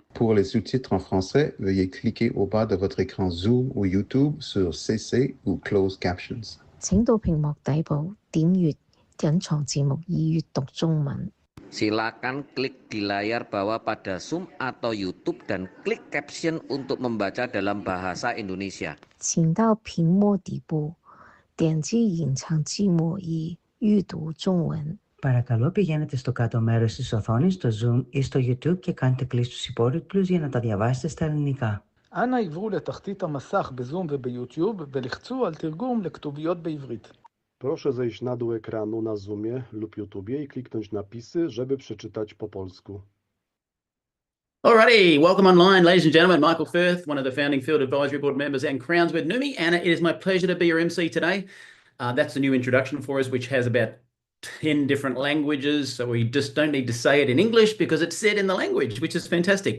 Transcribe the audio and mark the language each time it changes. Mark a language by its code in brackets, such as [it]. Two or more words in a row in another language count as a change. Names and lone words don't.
[fr] Pour les sous-titres en français, veuillez cliquer au bas de votre écran Zoom ou YouTube sur CC ou Closed Captions. [zh] 請到屏幕底部點閱隱藏字幕以閱讀中文。 [id] Silakan klik di layar bawah pada Zoom atau YouTube dan klik caption untuk membaca dalam bahasa Indonesia. [zh] 請到屏幕底部點擊隱藏字幕以閱讀中文。 [el] Παρακαλώ πηγαίνετε στο κάτω μέρος της οθόνης, στο Zoom ή στο YouTube και κάντε κλικ στους υπότιτλους για να τα διαβάσετε στα ελληνικά. [he] אנא עברו לתחתית המסך בזום וביוטיוב ולחצו על תרגום לכתוביות בעברית. [pl] Proszę zejść na dół ekranu na Zoomie lub YouTubie i kliknąć napisy, żeby przeczytać po polsku. [en] Alrighty, welcome online, ladies and gentlemen. Michael Firth, one of the founding Field Advisory Board members and Crowns with Neumi, and it is my pleasure to be your MC today. That's a new introduction for us, which has about 10 different languages, so we just don't need to say it in English because it's said in the language, which is fantastic.